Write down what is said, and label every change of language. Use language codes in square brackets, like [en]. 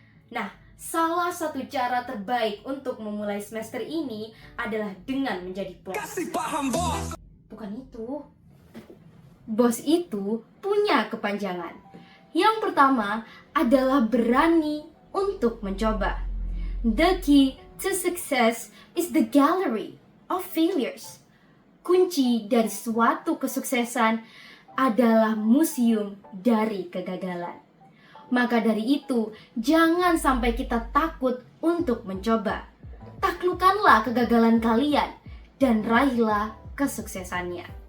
[id] Nah, salah satu cara terbaik untuk memulai semester ini adalah dengan menjadi bos. Kasih paham, bos. Bukan itu. Bos itu punya kepanjangan. Yang pertama adalah berani untuk mencoba. [en] The key to success is the gallery of failures. [id] Kunci dari suatu kesuksesan adalah museum dari kegagalan. Maka dari itu, jangan sampai kita takut untuk mencoba. Taklukkanlah kegagalan kalian dan raihlah kesuksesannya.